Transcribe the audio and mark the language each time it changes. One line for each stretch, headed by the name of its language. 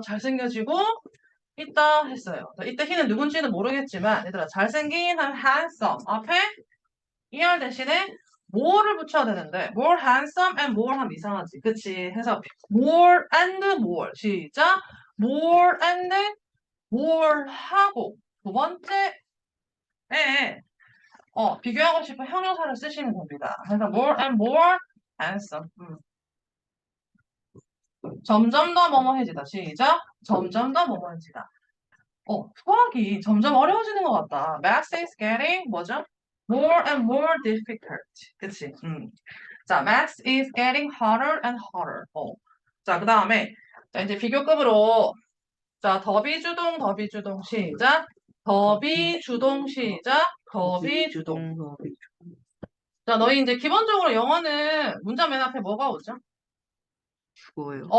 Korean: 잘생겨지고 있다 했어요. 자, 이때 he는 누군지는 모르겠지만 얘들아 잘생긴 한 handsome 앞에 ER 대신에 more를 붙여야 되는데
English: more handsome and more
Korean: 하면 이상하지. 그치? 해서
English: more and more
Korean: 시작 more and more 하고 두 번째에 비교하고 싶은 형용사를 쓰시면 됩니다. 그래서
English: more and more handsome.
Korean: 점점 더 뭐뭐해지다. 시작. 점점 더 뭐뭐해지다. 수학이 점점 어려워지는 것 같다.
English: Math is getting
Korean: 뭐죠?
English: More and more difficult.
Korean: 그치? 자,
English: Math is getting harder and harder.
Korean: 자, 그 다음에 자, 이제 비교급으로 자, 더비주동 시작. 더비주동 시작. 더비주동. 주동, 자, 너희 이제 기본적으로 영어는 문장 맨 앞에 뭐가 오죠? 주어요.